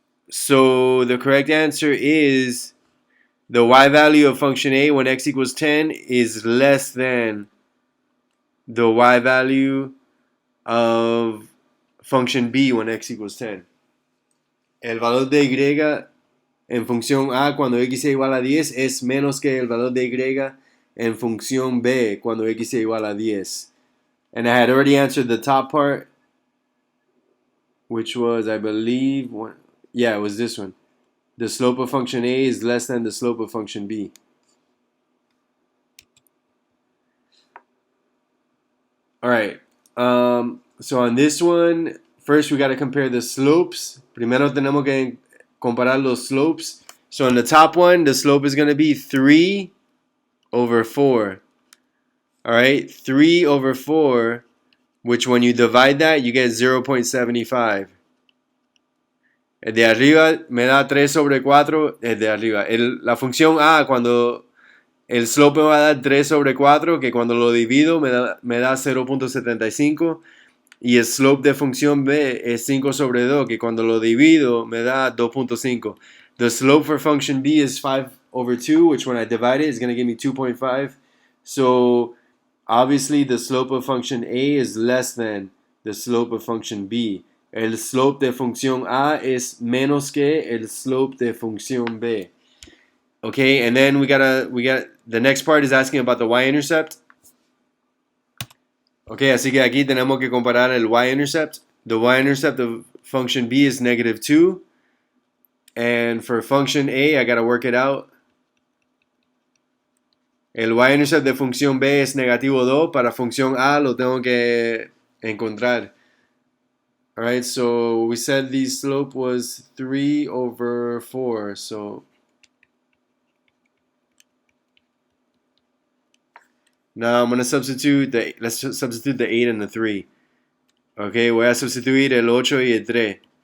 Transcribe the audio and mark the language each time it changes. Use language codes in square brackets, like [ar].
[en] So the correct answer is the y value of function A when x equals 10 is less than the y value of function B when x equals 10. [es] El valor de y en función A cuando x es igual a 10 es menos que el valor de y en función B cuando x es igual a 10. [en] And I had already answered the top part, which was, I believe, yeah, it was this one. The slope of function A is less than the slope of function B. All right. So on this one, first we got to compare the slopes. [es] Primero tenemos que comparar los slopes. [en] So on the top one, the slope is going to be 3 over 4. All right, 3 over 4, which when you divide that, you get 0.75. [es] El de arriba me da 3 sobre 4, el de arriba. La función A, cuando el slope me va a dar 3 sobre 4, que cuando lo divido me da 0.75. Y el slope de función B es 5 sobre 2, que cuando lo divido me da 2.5. [en] The slope for function B is 5 over 2, which when I divide it is going to give me 2.5. So obviously the slope of function A is less than the slope of function B. [es] El slope de función A es menos que el slope de función B. [en] Okay, and then we got the next part is asking about the y-intercept. [es] Okay, así que aquí tenemos que comparar el y-intercept. [en] The y-intercept of function B is -2. And for function A, I got to work it out. [es] El y-intercept de función B es -2. Para función A lo tengo que encontrar. [en] Alright, so we said the slope was 3 over 4. So now I'm going to substitute let's substitute the 8 and the 3. [es] Okay, voy a sustituir el 8 y el 3.